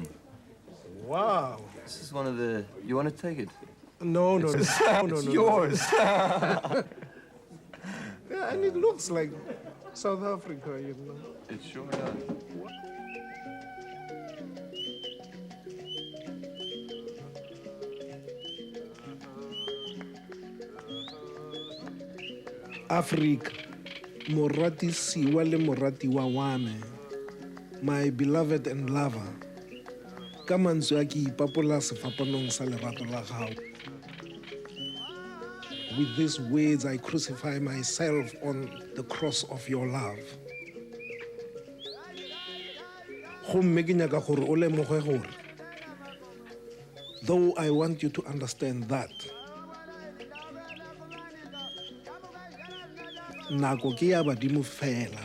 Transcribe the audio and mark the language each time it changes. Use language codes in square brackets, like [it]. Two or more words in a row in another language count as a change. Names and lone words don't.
[en] Wow. This is one of the. You want to take it? No. It's yours. Yeah, and it looks like South Africa, you know. It sure does. [nso] Africa, morati siwa le morati wa wane, [en] my beloved and lover. [nso] Ka mantswe a ke ipapola sefapanong sa lerato la gago. [en] With these words, I crucify myself on the cross of your love. [nso] Gomme ke nyaka gore o lemoge gore, [en] though I want you to understand that, [nso] nako ke ya badimo fela.